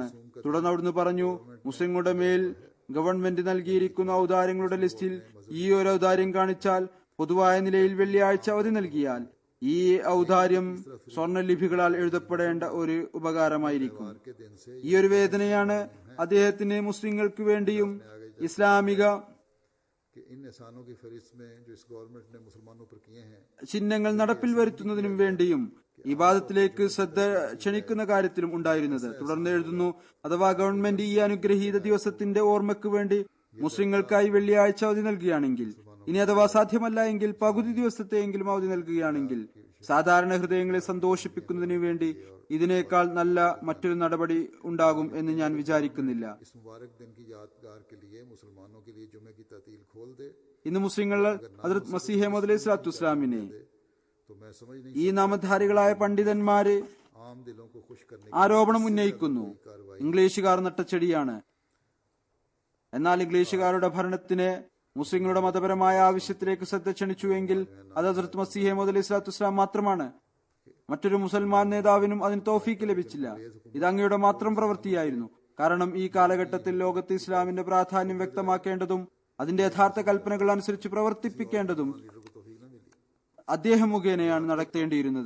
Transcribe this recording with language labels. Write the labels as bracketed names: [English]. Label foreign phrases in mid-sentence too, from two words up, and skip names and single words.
[Malayalam] തുടർന്ന് അവിടുന്ന് പറഞ്ഞു, മുസ്ലിങ്ങളുടെ മേൽ ഗവൺമെന്റ് നൽകിയിരിക്കുന്ന ഔദാര്യങ്ങളുടെ ലിസ്റ്റിൽ ഈ ഒരു ഔദാര്യം കാണിച്ചാൽ, പൊതുവായ നിലയിൽ വെള്ളിയാഴ്ച അവധി നൽകിയാൽ, ഈ ഔദാര്യം സ്വർണ്ണലിപികളാൽ എഴുതപ്പെടേണ്ട ഒരു ഉപകാരമായിരിക്കും. ഈ ഒരു വേദനയാണ് അദ്ദേഹത്തിന് മുസ്ലിങ്ങൾക്ക് വേണ്ടിയും ഇസ്ലാമിക [Urdu] کہ ان احسانوں کی فہرست میں جو اس گورنمنٹ نے مسلمانوں پر کیے ہیں [Malayalam] ചിഹ്നങ്ങൾ നടപ്പിൽ വരുത്തുന്നതിനും വേണ്ടിയും ഇബാദത്തിലേക്ക് ശ്രദ്ധ ക്ഷണിക്കുന്ന കാര്യത്തിലും ഉണ്ടായിരുന്നത്. തുടർന്ന് എഴുതുന്നു, അഥവാ ഗവൺമെന്റ് ഈ അനുഗ്രഹീത ദിവസത്തിന്റെ ഓർമ്മയ്ക്ക് വേണ്ടി മുസ്ലിങ്ങൾക്കായി വെള്ളിയാഴ്ച അവധി നൽകുകയാണെങ്കിൽ, ഇനി അഥവാ സാധ്യമല്ല എങ്കിൽ പകുതി ദിവസത്തെയെങ്കിലും അവധി നൽകുകയാണെങ്കിൽ, സാധാരണ ഹൃദയങ്ങളെ സന്തോഷിപ്പിക്കുന്നതിന് വേണ്ടി ഇതിനേക്കാൾ നല്ല മറ്റൊരു നടപടി ഉണ്ടാകും എന്ന് ഞാൻ വിചാരിക്കുന്നില്ല. [Urdu] اس مبارک دن کی یادگار کے لیے مسلمانوں کے لیے جمعے کی تعطیل کھول دے [Malayalam] ഇന്ന് മുസ്ലിങ്ങൾ ഹദ്റത്ത് മസീഹ് മൗഊദ് [Arabic] عليه الصلاة والسلام [Urdu] تو میں سمجھ نہیں [Malayalam] ഈ നാമധാരികളായ പണ്ഡിതന്മാര് [Urdu] عام دلوں کو خوش کرنے [Malayalam] ആരോപണം ഉന്നയിക്കുന്നു, ഇംഗ്ലീഷുകാർ നട്ടച്ചെടിയാണ്. എന്നാൽ ഇംഗ്ലീഷുകാരുടെ ഭരണത്തിന് മുസ്ലിങ്ങളുടെ മതപരമായ ആവശ്യത്തിലേക്ക് ശ്രദ്ധ ക്ഷണിച്ചുവെങ്കിൽ അത് ഹദ്റത്ത് മസീഹ് മൗഊദ് [Arabic] عليه الصلاة والسلام [Malayalam] മാത്രമാണ്. മറ്റൊരു മുസൽമാൻ നേതാവിനും അതിന് തൗഫീക്ക് ലഭിച്ചില്ല. ഇത് അങ്ങയുടെ മാത്രം പ്രവൃത്തിയായിരുന്നു. കാരണം ഈ കാലഘട്ടത്തിൽ ലോകത്ത് ഇസ്ലാമിന്റെ പ്രാധാന്യം വ്യക്തമാക്കേണ്ടതും അതിന്റെ യഥാർത്ഥ കൽപ്പനകൾ അനുസരിച്ച് പ്രവർത്തിപ്പിക്കേണ്ടതും അദ്ദേഹം മുഖേനയാണ് നടത്തേണ്ടിയിരുന്നത്.